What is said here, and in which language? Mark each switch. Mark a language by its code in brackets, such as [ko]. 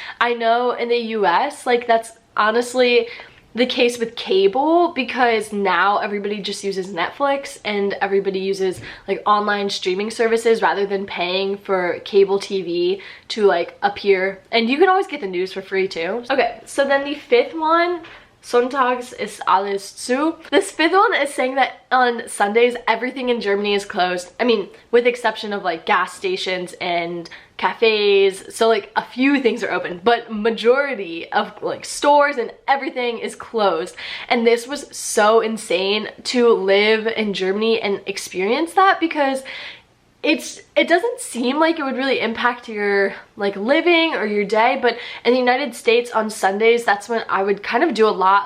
[en] I know in the US like that's honestly the case with cable, because now everybody just uses Netflix and everybody uses like online streaming services rather than paying for cable TV to like appear. And you can always get the news for free too. Okay, so then the fifth one, [de] Sonntags ist alles zu. [en] This fifth one is saying that on Sundays everything in Germany is closed. I mean, with the exception of like gas stations and cafes, so like a few things are open, but majority of like stores and everything is closed. And this was so insane to live in Germany and experience that, because it doesn't seem like it would really impact your like living or your day, but in the United States on Sundays, that's when I would kind of do a lot.